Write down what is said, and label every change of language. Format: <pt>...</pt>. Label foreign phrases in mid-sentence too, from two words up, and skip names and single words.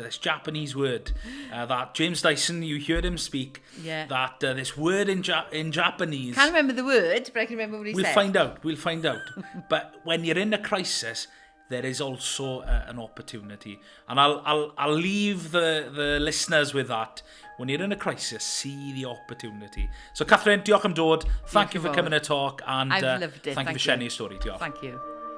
<en>This Japanese word that James Dyson, you heard him speak, that this word in Japanese... Can't remember the word, but I can remember what he said. We'll find out. But when you're in a crisis... there is also an opportunity. And I'll leave the listeners with that. When you're in a crisis, see the opportunity. So, Kathryn,</en> <cy>diolch am dod.</cy> <en>Thank you for coming to talk. And I've loved it. Thank you for sharing your story.</en> <cy>Diolch.</cy> <en>Thank you.</en>